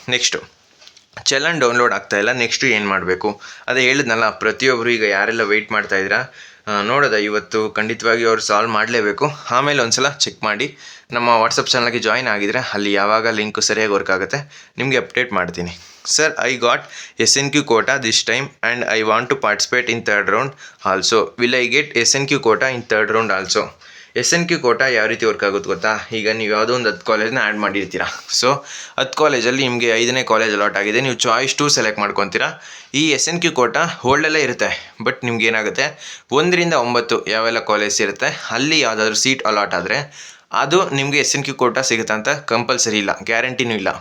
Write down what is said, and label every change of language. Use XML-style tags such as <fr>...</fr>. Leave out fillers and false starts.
<kn>Next, challan download ಆಗ್ತಾಯಿಲ್ಲ, next ಏನು ಮಾಡಬೇಕು? ಅದೇ ಹೇಳಿದ್ನಲ್ಲ, ಪ್ರತಿಯೊಬ್ಬರು ಈಗ ಯಾರೆಲ್ಲ ವೆಯ್ಟ್ ಮಾಡ್ತಾಯಿದ್ದೀರಾ, ನೋಡೋದ ಇವತ್ತು ಖಂಡಿತವಾಗಿ ಅವ್ರು ಸಾಲ್ವ್ ಮಾಡಲೇಬೇಕು. ಆಮೇಲೆ ಒಂದ್ಸಲ ಚೆಕ್ ಮಾಡಿ ನಮ್ಮ ವಾಟ್ಸಪ್ ಚಾನಲ್ಗೆ ಜಾಯ್ನ್ ಆಗಿದರೆ ಅಲ್ಲಿ ಯಾವಾಗ ಲಿಂಕು ಸರಿಯಾಗಿ ವರ್ಕ್ ಆಗುತ್ತೆ ನಿಮಗೆ ಅಪ್ಡೇಟ್ ಮಾಡ್ತೀನಿ.</kn> <en>Sir, I got SNQ quota this time and I want to participate in third round also. Will I get SNQ quota in third round also?</en> <kn>SNQ quota ಯಾವ ರೀತಿ work ಆಗುತ್ತೆ ಗೊತ್ತಾ? ಈಗ ನೀವು ಯಾವುದೋ ಒಂದು 10 ಕಾಲೇಜ್ನ ಆ್ಯಡ್ ಮಾಡಿರ್ತೀರಾ. ಸೊ 10 ಕಾಲೇಜಲ್ಲಿ ನಿಮಗೆ 5ನೇ ಕಾಲೇಜ್ ಅಲಾಟ್ ಆಗಿದೆ, ನೀವು ಚಾಯ್ಸ್ 2 ಸೆಲೆಕ್ಟ್ ಮಾಡ್ಕೊತೀರಾ. ಈ SNQ quota ಹೋಲ್ಡಲ್ಲೇ ಇರುತ್ತೆ. ಬಟ್ ನಿಮ್ಗೆ ಏನಾಗುತ್ತೆ, 1 ರಿಂದ 9 ಯಾವೆಲ್ಲ ಕಾಲೇಜ್ ಇರುತ್ತೆ ಅಲ್ಲಿ ಯಾವುದಾದ್ರೂ ಸೀಟ್ ಅಲಾಟ್ ಆದರೆ ಅದು ನಿಮಗೆ SNQ quota ಸಿಗುತ್ತೆ ಅಂತ ಕಂಪಲ್ಸರಿ ಇಲ್ಲ, ಗ್ಯಾರಂಟಿನೂ ಇಲ್ಲ.</kn>